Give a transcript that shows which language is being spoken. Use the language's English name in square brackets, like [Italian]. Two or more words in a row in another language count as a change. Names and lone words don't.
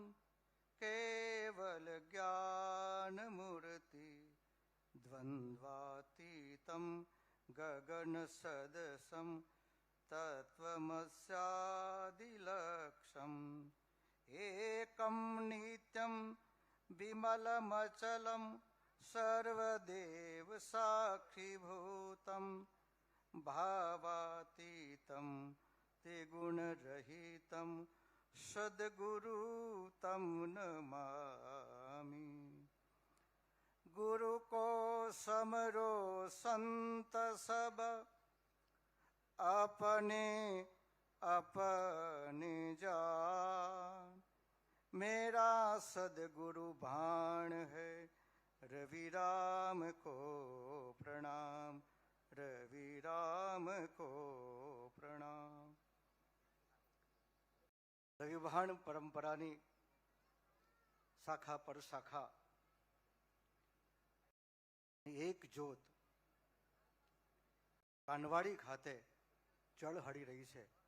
[Sanskrit] કેવલ જ્ઞાનમૂર્તિ દ્વંદ્વાતીતમ ગગન સદસમ તત્વમસ્યાદિલક્ષમ એકમ નિત્યમ વિમલમચલમ સર્વદેવ સાક્ષીભૂતમ ભાવાતીતમ ત્રિગુણરહિતમ સદ્ગુરુ તમ નમામિ. [Hindi] गुरु को समरो संत सब, अपने अपने जान। मेरा सदगुरु भाण है, रवि राम को प्रणाम, रवि राम को प्रणाम। [Gujarati] રવિભાણ પરંપરાની શાખા પર શાખા એક જ્યોત કાનવાડી ખાતે ઝળહળી રહી છે.